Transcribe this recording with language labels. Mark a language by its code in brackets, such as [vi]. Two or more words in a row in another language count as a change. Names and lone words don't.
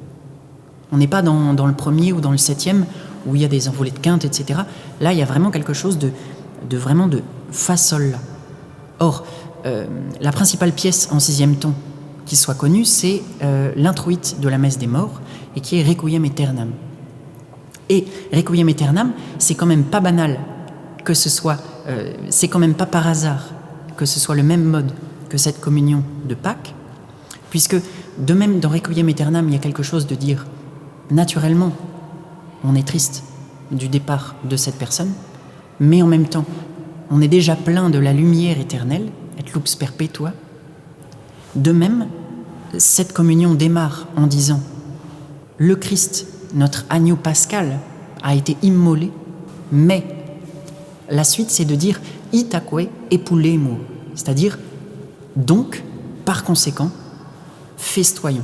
[fr] On n'est pas dans le 1er ou dans le 7e, où il y a des envolées de quinte, etc. Là, il y a vraiment quelque chose de Fa, Sol, La. Or, la principale pièce en 6e ton qui soit connue, c'est l'introïte de la messe des morts, et qui est [la] Requiem aeternam. Et Requiem aeternam, [fr] c'est quand même pas banal que ce soit, c'est quand même pas par hasard que ce soit le même mode que cette communion de Pâques, puisque de même dans [la] Requiem aeternam, [fr] il y a quelque chose de dire, naturellement, on est triste du départ de cette personne, mais en même temps, on est déjà plein de la lumière éternelle, [la] et lux perpetua. [fr] De même, cette communion démarre en disant « Le Christ, notre agneau pascal, a été immolé, mais la suite, c'est de dire « [la] Itaque epulemo [fr] », c'est-à-dire « donc, par conséquent, festoyons ».